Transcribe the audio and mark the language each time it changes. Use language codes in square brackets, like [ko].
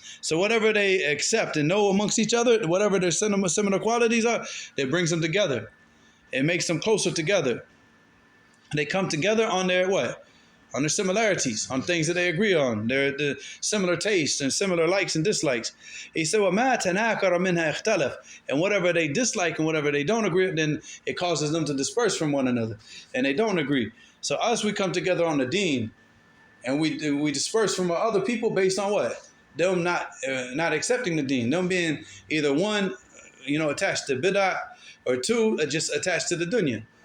[en] So whatever they accept and know amongst each other, whatever their similar qualities are, it brings them together. It makes them closer together. They come together on their what? On their similarities, on things that they agree on, their similar tastes and similar likes and dislikes. He said, [ar] وَمَا تَنَاكَرَ مِنْهَا اخْتَلَفْ. [en] And whatever they dislike and whatever they don't agree with, then it causes them to disperse from one another. And they don't agree. So us, we come together on the deen, and we disperse from other people based on what? Them not accepting the deen. Them being either one, attached to bid'ah, or two, just attached to the dunya.